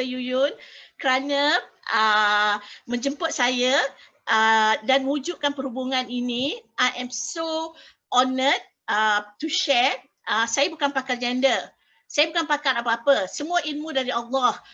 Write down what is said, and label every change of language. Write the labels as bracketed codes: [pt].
[ms] Yuyun kerana menjemput saya dan wujudkan perhubungan ini. [en] I am so honoured to share. [ms] Saya bukan pakar gender. Saya bukan pakar apa-apa, semua ilmu dari Allah.